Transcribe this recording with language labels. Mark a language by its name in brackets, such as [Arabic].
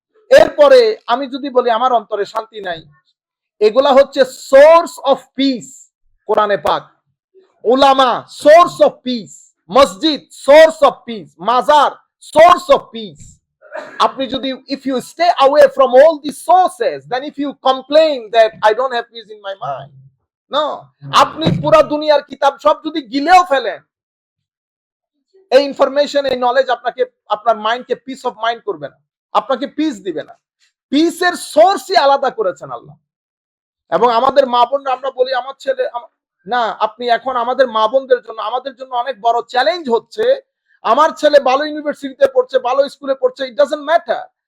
[Bangla] এরপরে আমি যদি বলি আমার অন্তরে শান্তি নাই, এগুলা হচ্ছে [English] Source of peace. [Bangla] কোরআনে পাক, উলামা সোর্স অফ পিস, মসজিদ সোর্স অফ পিস, মাজার সোর্স অফ পিস। আপনি যদি, [English] if you stay away from all these sources, then if you complain that I don't have peace in my mind, no, [Bangla] আপনি পুরা দুনিয়ার কিতাব সব যদি গিলেও ফেলেন, এই ইনফরমেশন, এই নলেজ আপনাকে, আপনার মাইন্ডকে পিস অফ মাইন্ড করবে না, আপনাকে পিস দিবে না। পিসের সোর্সই আলাদা করেছেন আল্লাহ। এবং আমাদের মা বোনরা, আমরা বলি আমার ছেলে, না, আপনি এখন আমাদের মা বোনদের জন্য, আমাদের জন্য অনেক বড় চ্যালেঞ্জ হচ্ছে, আমার ছেলে ভালো ইউনিভার্সিটিতে পড়ছে, ভালো স্কুলে পড়ছে, [English] It doesn't matter.